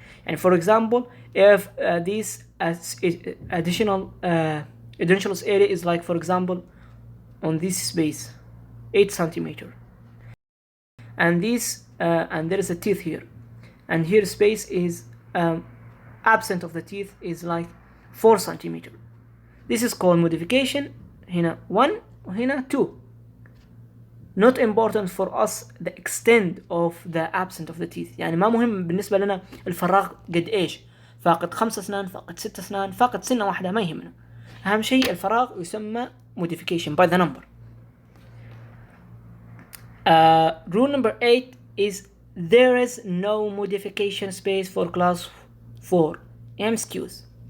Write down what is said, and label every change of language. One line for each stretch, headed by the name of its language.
English: And for example, if this additional edentulous area is like, for example, on this space 8 centimeter, and this and there is a teeth here, and here space is absent of the teeth is like 4 centimeter. This is called modification.
Arabic: هنا 1 وهنا 2.
English: Not important for us the extent of the absent of the teeth.
Arabic: يعني ما مهم بالنسبة لنا الفراغ قد ايش، فاقد 5 أسنان، فاقد 6 أسنان، فاقد سنة واحدة، ما يهمنا. أهم شيء الفراغ يسمى
English: modification by the number. Rule number 8 is there is no modification space for class 4 MCQs.